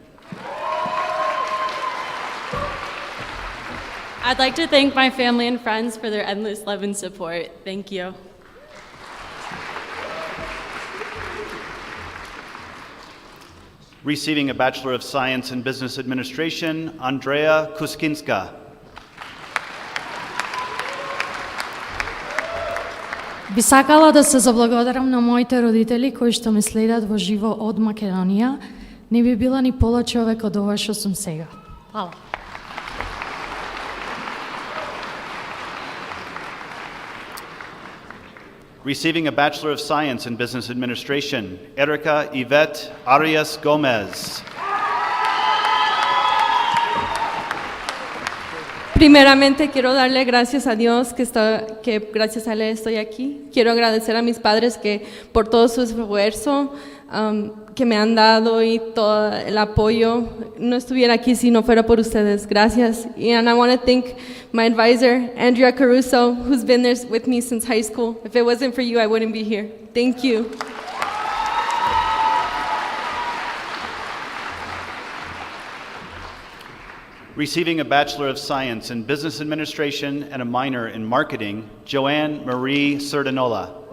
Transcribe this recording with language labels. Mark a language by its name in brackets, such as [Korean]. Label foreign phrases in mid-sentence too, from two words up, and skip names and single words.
[English] I'd like to thank my family and friends for their endless love and support. Thank you. Receiving a Bachelor of Science in Business Administration, Andrea Kuskinska. [Macedonian] Би сакала да се заблагодарам на моите родители кои што ме следат во живо од Македонија. Не би била ни пола човек од ова што сум сега. Фала. [English] Receiving a Bachelor of Science in Business Administration, Erica Yvette Arias Gomez. [Spanish] Primeramente quiero darle gracias a Dios que gracias a Él estoy aquí. Quiero agradecer a mis padres que por todo su esfuerzo que me han dado y todo el apoyo. No estuviera aquí si no fuera por ustedes. Gracias. [English] And I want to thank my advisor, Andrea Caruso, who's been there with me since high school. If it wasn't for you, I wouldn't be here. Thank you. Receiving a Bachelor of Science in Business Administration and a minor in Marketing, Joanne Marie Serdanola.